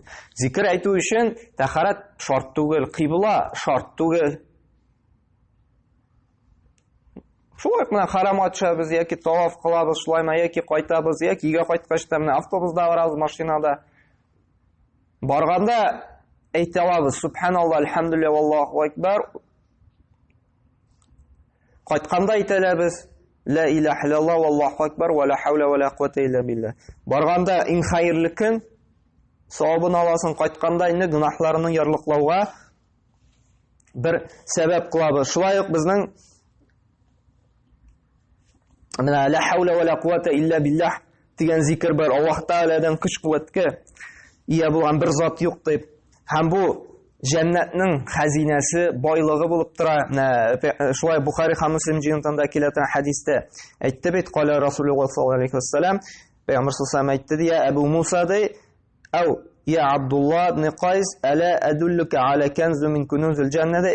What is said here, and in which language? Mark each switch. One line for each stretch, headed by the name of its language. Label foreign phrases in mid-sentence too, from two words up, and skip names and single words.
Tatar: Зикр әйтү өчен тәһарат шарт түгел, кыйбла шарт түгел. Шулай менә харамат төшәбез яки таваф кылабыз, шулаймы яки кайтабыз, яки өйгә кайткач та менә автобуста барабыз, машинада. Барганда әйтә алабыз:
Arabic: سبحان الله، الحمد لله، والله أكبر.
Tatar: Кайтканда әйтәләбез:
Arabic: لا إله إلا الله والله أكبر ولا حول ولا قوة إلا بالله.
Tatar: Барганда иң хайырлы көн, савабын аласың, кайтканда инде гынахларының ярлыклауга бер сәбәп кылабыз. Шулай ук безнең менә
Arabic: لا حول ولا قوة إلا بالله
Tatar: дигән зикр бар. Аллаһ Тааладан көч-куәткә ия булган бер зат юк дип. Һәм бу Җәннәтнең хәзинәсе, байлыгы булып тора. Шулай Бухари һәм Муслим җыентында килә торган хадистә әйтте бит,
Arabic: قال رسول الله صلى الله عليه وسلم,
Tatar: Пәйгамбер саллаллаһу әйтте ди: Абу Муса ди,
Arabic: أو يا عبد الله بن قيس ألا أدلك على كنز من كنوز الجنة.